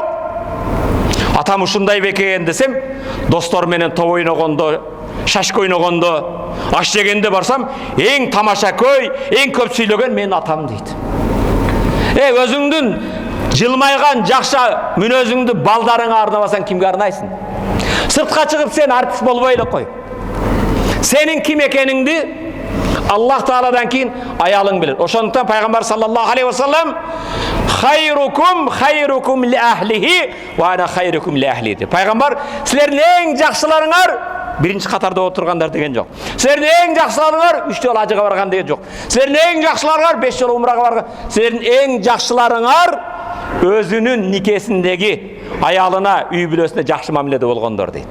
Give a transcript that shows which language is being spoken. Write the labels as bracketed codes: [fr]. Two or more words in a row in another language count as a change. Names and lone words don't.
[ky] Атам ушундай бекен десем, достор менен топ ойногондо, шашка ойногондо, аш жегенде барсам, эң тамаша көй, эң көп сүйлөгөн менин атам дейт. Өзүңдүн жылмайган жакша мүнөзүңдү балдарыңа арнабасаң кимге арнайсың? Сыртка чыгып сен артист болбой эле кой. Сенин ким экениңди Аллах Тааладан кийин аялың билет. Ошондуктан Пайгамбар [ar] صلى الله عليه وسلم خيركم لأهله وأنا خيركم لأهلي. [ky] Пайгамбар, силердин эң жакшыларыңар биринчи катарда отургандар деген жок. Силердин эң жакшыларыңар 3 жолу ажыга барган деген жок. Силердин эң жакшыларыңар 5 жолу умрага барган. Силердин эң жакшыларыңар өзүнүн никесиндеги аялына, үй бүлөсүнө жакшы мамиледе болгондор дейт.